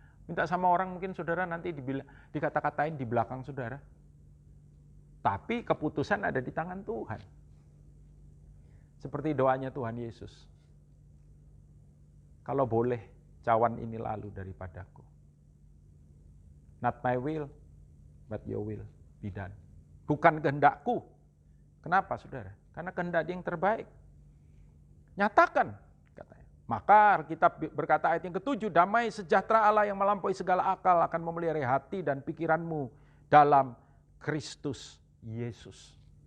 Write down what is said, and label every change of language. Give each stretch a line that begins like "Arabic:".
Indonesian: Minta sama orang mungkin saudara nanti dikata-katain di belakang saudara. Tapi keputusan ada di tangan Tuhan. Seperti doanya Tuhan Yesus. Kalau boleh, cawan ini lalu daripadaku.
English: Not my will, but your will be done.
Indonesian: Bukan kehendakku. Kenapa saudara? Karena kehendak dia yang terbaik. Nyatakan, katanya. Maka kita berkata ayat yang ke-7, damai sejahtera Allah yang melampaui segala akal akan memelihara hati dan pikiranmu dalam Kristus Yesus.